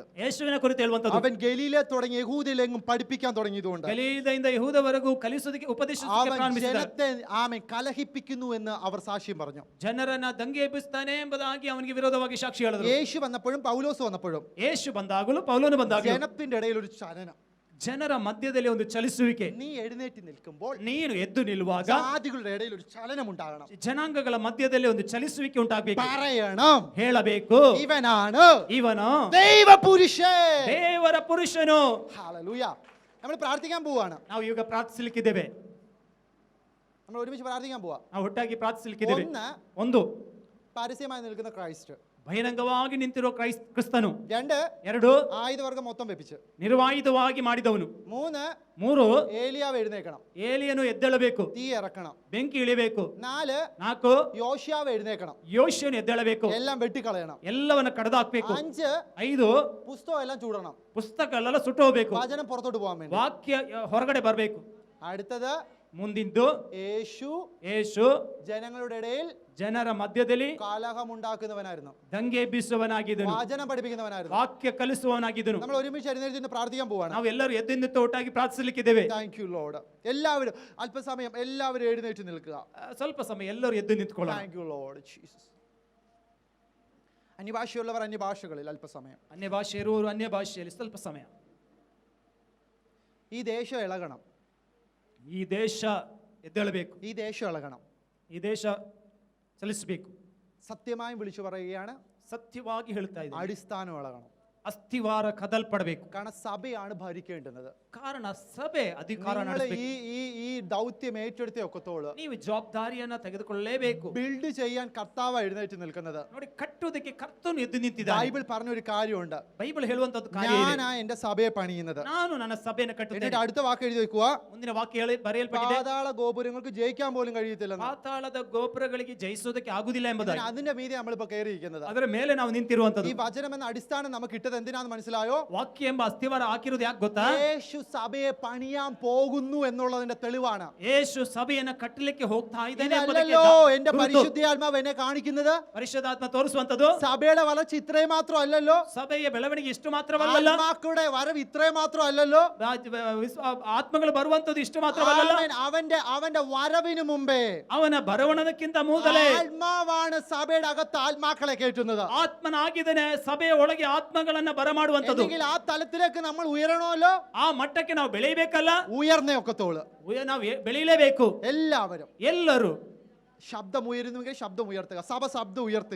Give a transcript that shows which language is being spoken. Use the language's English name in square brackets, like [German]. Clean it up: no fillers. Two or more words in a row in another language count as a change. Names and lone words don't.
[Kannada] ಯೇಸುವಿನ ಕುರಿತು ಹೇಳುವಂತದ್ದು, [Malayalam] അവൻ ഗലീലെ തുടങ്ങി യഹൂദയിലെങ്ങും പഠിപ്പിക്കാൻ തുടങ്ങിയതുകൊണ്ട് [Kannada] ಗಲೀಲದಿಂದ ಯಹೂದವರೆಗೂ ಕಲಿಸೋದಕ್ಕೆ ಉಪದೇಶಿಸೋದಕ್ಕೆ [Malayalam] അവൻ [Kannada] ಪ್ರಾರಂಭಿಸಿದ. [Malayalam] ജനത്തെ ആമേൻ കലഹിപ്പിക്കുന്നു എന്ന് അവർ സാക്ഷ്യം പറഞ്ഞു. [Kannada] ಜನರನ್ನ ದಂಗೆ ಎಬ್ಬಿಸ್ತಾನೆ ಎಂಬುದಾಗಿ ಅವನಿಗೆ ವಿರೋಧವಾಗಿ ಸಾಕ್ಷಿ ಹೇಳಿದರು. [Malayalam] യേശു വന്നപ്പോഴും പൗലോസ് വന്നപ്പോഴും [Kannada] ಯೇಸು ಬಂದಾಗಲೂ ಪೌಲನು ಬಂದಾಗಲೂ [Malayalam] ജനത്തിന്റെ ഇടയിൽ ഒരു ചലനം. [Kannada] ಜನರ ಮಧ್ಯದಲ್ಲಿ ಒಂದು ಚಲಿಸುವಿಕೆ. [Malayalam] നീ എഴുന്നേറ്റ് നിൽക്കുമ്പോൾ [Kannada] ನೀನು ಎದ್ದು ನಿಲ್ಲುವಾಗ [Malayalam] ജാതികളുടെ ഇടയിൽ ഒരു ചലനം ഉണ്ടാകണം. [Kannada] ಜನಾಂಗಗಳ ಮಧ್ಯದಲ್ಲಿ ಒಂದು ಚಲಿಸುವಿಕೆ ಉಂಟಾಗಬೇಕು. [Malayalam] പറയണം, [Kannada] ಹೇಳಬೇಕು, [Malayalam] ഇവനാണ് [Kannada] ಇವನು [Malayalam] ദൈവപുരുഷൻ. [Kannada] ದೇವರ ಪುರುಷನು. [Malayalam] ഹല്ലേലൂയ. നമ്മൾ പ്രാർത്ഥിക്കാൻ പോവാണ്. [Kannada] ನಾವು ಈಗ ಪ್ರಾರ್ಥಿಸಲಿಕ್ಕಿದ್ದೇವೆ. [Malayalam] നമ്മൾ ഒരുമിച്ച് പ്രാർത്ഥിക്കാൻ പോവാ. [Kannada] ನಾವು ಒಟ್ಟಾಗಿ ಪ್ರಾರ್ಥಿಸಲಿಕ್ಕಿದ್ದೇವೆ. [Malayalam] ഒന്ന്, [Kannada] 1 [Malayalam] പരസ്യമായി നിൽക്കുന്ന ക്രൈസ്റ്റ്. [Kannada] ಬಹಿರಂಗವಾಗಿ ನಿಂತಿರೋ ಕ್ರಿಸ್ತನು. [Malayalam] 2 ആയുധവർഗം മൊത്തം വെപ്പിച്ച് [Kannada] ನಿರ್ವಾಯುಧವಾಗಿ ಮಾಡಿದವನು. [Malayalam] 3 ഏലിയാവ് എഴുന്നേക്കണം, [Kannada] ಏಲಿಯನು ಎದ್ದೇಳಬೇಕು, [Malayalam] തീ ഇറക്കണം. [Kannada] ಬೆಂಕಿ ಇಳಿಬೇಕು. [Malayalam] 4 യോശുവാവ് എഴുന്നേക്കണം, [Kannada] ಯೋಶುವನು ಎದ್ದೇಳಬೇಕು, [Malayalam] എല്ലാം വെട്ടിക്കളയണം. [Kannada] ಎಲ್ಲವನ್ನ ಕಡದಾಕ್ಬೇಕು. [Malayalam] 5 [Kannada] 5 [Malayalam] പുസ്തകം എല്ലാം ചൂടണം, [Kannada] ಪುಸ್ತಕಗಳೆಲ್ಲ ಸುಟ್ಟು ಹೋಗ್ಬೇಕು, [Malayalam] വചനം പുറത്തോട്ട് പോകാൻ വേണ്ടി. [Kannada] ವಾಕ್ಯ ಹೊರಗಡೆ ಬರಬೇಕು. [Malayalam] അടുത്തത് [Kannada] ಮುಂದಿಂದು ಯೇಸು [Malayalam] ജനങ്ങളുടെ ഇടയിൽ [Kannada] ಜನರ ಮಧ್ಯದಲ್ಲಿ [Malayalam] കലഹമുണ്ടാക്കുന്നവനായിരുന്നു, [Kannada] ದಂಗೆ ಬೀಸುವವನಾಗಿದ್ದನು, [Malayalam] വചനം പഠിപ്പിക്കുന്നവനായിരുന്നു. [Kannada] ವಾಕ್ಯ ಕಲಿಸುವವನಾಗಿದ್ದನು. [Malayalam] നമ്മൾ ഒരുമിച്ച് എഴുന്നേറ്റ് പ്രാർത്ഥിക്കാൻ പോവാണ്. [Kannada] ನಾವು ಎಲ್ಲರೂ ಎದ್ದು ಒಟ್ಟಾಗಿ ಪ್ರಾರ್ಥಿಸಲಿಕ್ಕಿದ್ದೇವೆ. [English] Thank you Lord. [Malayalam] എല്ലാവരും അല്പസമയം എല്ലാവരും എഴുന്നേറ്റ് നിൽക്കുക. [Kannada] ಸ್ವಲ್ಪ ಸಮಯ ಎಲ್ಲರೂ ಎದ್ದು ನಿಂತ್ಕೊಳ್ಳೋಣ. [English] Thank you Lord Jesus. [Malayalam] അന്യഭാഷയുള്ളവർ അന്യഭാഷകളിൽ അല്പസമയം, [Kannada] ಅನ್ಯ ಭಾಷೆ ಇರುವವರು ಅನ್ಯ ಭಾಷೆಯಲ್ಲಿ ಸ್ವಲ್ಪ ಸಮಯ. [Malayalam] ഈ ദേശം ഇളകണം, [Kannada] ಈ ದೇಶ ಎದ್ದೇಳಬೇಕು, [Malayalam] ഈ ദേശം ഇളകണം, [Kannada] ಈ ದೇಶ ಚಲಿಸಬೇಕು. [Malayalam] സത്യമായും വിളിച്ചു പറയുകയാണ്, [Kannada] ಸತ್ಯವಾಗಿ ಹೇಳ್ತಾ ಇದ್ದಾರೆ, [Malayalam] അടിസ്ഥാനം ഇളകണം. [Kannada] ಅಸ್ಥಿವಾರ ಕದಲ್ಪಡಬೇಕು. [Malayalam] കാരണം സഭയാണ് ഭരിക്കേണ്ടുന്നത്. [Kannada] ಕಾರಣ ಸಭೆ ಅಧಿಕಾರ [Malayalam] നിങ്ങൾ [Kannada] ನಡೆಸಬೇಕು. [Malayalam] ഈ ദൗത്യം ഏറ്റെടുത്തേ ഒക്കത്തോളൂ. [Kannada] ನೀವು ಜವಾಬ್ದಾರಿಯನ್ನ ತೆಗೆದುಕೊಳ್ಳಲೇಬೇಕು. [Malayalam] ബിൽഡ് ചെയ്യാൻ കർത്താവ് എഴുന്നേറ്റ് നിൽക്കുന്നത്. [Kannada] ನೋಡಿ, ಕಟ್ಟುವುದಕ್ಕೆ ಕರ್ತನು ಎದ್ದು ನಿಂತಿದ್ದಾನೆ. [Malayalam] ബൈബിൾ പറഞ്ഞൊരു കാര്യമുണ്ട്, [Kannada] ಬೈಬಲ್ ಹೇಳುವಂತದ್ದು ಕಾರ್ಯ ಇದೆ. [Malayalam] ഞാനാ എന്റെ സഭയെ പണിയുന്നത്. [Kannada] ನಾನು ನನ್ನ ಸಭೆಯನ್ನು ಕಟ್ಟುತ್ತೇನೆ. [Malayalam] എന്നിട്ട് അടുത്ത വാക്ക് എഴുതി വെക്കുക, [Kannada] ಮುಂದಿನ ವಾಕ್ಯ ಬರೆಯಲ್ಪಟ್ಟಿದೆ, [Malayalam] പാതാള ഗോപുരങ്ങൾക്ക് ജയിക്കാൻ പോലും കഴിയത്തില്ല. [Kannada] ಪಾತಾಳದ ಗೋಪುರಗಳಿಗೆ ಜಯಿಸುವುದಕ್ಕೆ ಆಗುದಿಲ್ಲ ಎಂಬುದಾಗಿ. [Malayalam] അതിന്റെ മീതെ നമ്മളിപ്പോ കയറിയിരിക്കുന്നത്. [Kannada] ಅದರ ಮೇಲೆ ನಾವು ನಿಂತಿರುವಂತದ್ದು. [Malayalam] ഈ വചനം എന്ന അടിസ്ഥാനം നമുക്ക് ഇട്ടത് എന്തിനാന്ന് മനസ്സിലായോ? [Kannada] ವಾಕ್ಯ ಎಂಬ ಅಸ್ಥಿವಾರ ಹಾಕಿರೋದು ಯಾಕೆ ಗೊತ್ತಾ? [Malayalam] യേശു സഭയെ പണിയാൻ പോകുന്നു എന്നുള്ളതിന്റെ തെളിവാണ്. [Kannada] ಯೇಸು ಸಭೆಯನ್ನು ಕಟ್ಟಲಿಕ್ಕೆ ಹೋಗ್ತಾ ಇದ್ದಾನೆ [Malayalam] ഇതല്ലല്ലോ എന്റെ പരിശുദ്ധാത്മാവ് എന്നെ കാണിക്കുന്നത്. [Kannada] ಪರಿಶುದ್ಧಾತ್ಮ ತೋರಿಸುವಂತದ್ದು [Malayalam] സഭയുടെ വളർച്ച ഇത്രയും മാത്രം അല്ലല്ലോ, [Kannada] ಸಭೆಯ ಬೆಳವಣಿಗೆ ಇಷ್ಟು ಮಾತ್ರವಲ್ಲ, [Malayalam] ആത്മാക്കളുടെ വരവ് ഇത്രയും മാത്രം അല്ലല്ലോ, [Kannada] ಆತ್ಮಗಳು ಬರುವಂತದ್ದು ಇಷ್ಟು ಮಾತ್ರವಲ್ಲ. [Malayalam] അവന്റെ വരവിന് മുമ്പേ, [Kannada] ಅವನ ಬರವಣದಕ್ಕಿಂತ ಮೊದಲೇ [Malayalam] ആത്മാവാണ് സഭയുടെ അകത്ത് ആത്മാക്കളെ കയറ്റുന്നത്. [Kannada] ಆತ್ಮನಾಗಿದ್ದಾನೆ ಸಭೆಯ ಒಳಗೆ ಆತ್ಮಗಳನ್ನ ಬರಮಾಡುವಂತದ್ದು. [Malayalam] ആ തലത്തിലേക്ക് നമ്മൾ ഉയരണമല്ലോ, [Kannada] ಆ ಮಟ್ಟಕ್ಕೆ ನಾವು ಬೆಳೆಯಬೇಕಲ್ಲ, [Malayalam] ഉയർന്നേ ഒക്കത്തോളൂ. [Kannada] ನಾವು ಬೆಳೆಯಲೇಬೇಕು. ಎಲ್ಲರೂ [Malayalam] ശബ്ദം ഉയരുന്നുവെങ്കിൽ ശബ്ദം ഉയർത്തുക, സഭ ശബ്ദം ഉയർത്തുക.